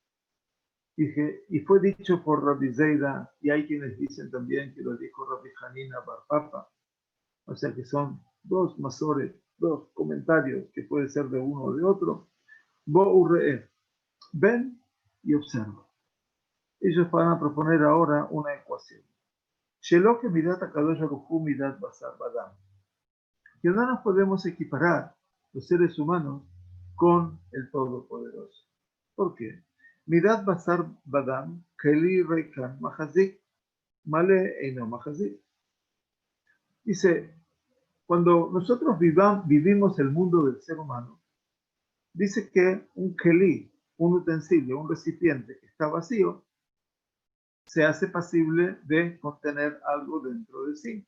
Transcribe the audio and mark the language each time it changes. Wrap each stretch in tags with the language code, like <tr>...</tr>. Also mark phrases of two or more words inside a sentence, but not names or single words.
<es>Y fue dicho por Rabbi Zeira, y hay quienes dicen también que lo dijo Rabbi Hanina bar Papa. O sea que son dos masores, dos comentarios que puede ser de uno o de otro. Bo ven y observa. Ellos van a proponer ahora una ecuación.</es> <he>שלא כמדת הקדוש ברוך הוא מדת בשר ודם.</he> <es>Que no nos podemos equiparar los seres humanos con el Todopoderoso. ¿Por qué?</es> <he>מדת בשר ודם כלי ריקן מחזיק מלא אינו מחזיק.</he> <es>Dice, cuando nosotros vivimos el mundo del ser humano, dice que un keli, un utensilio, un recipiente que está vacío, se hace pasible de contener algo dentro de sí.</es>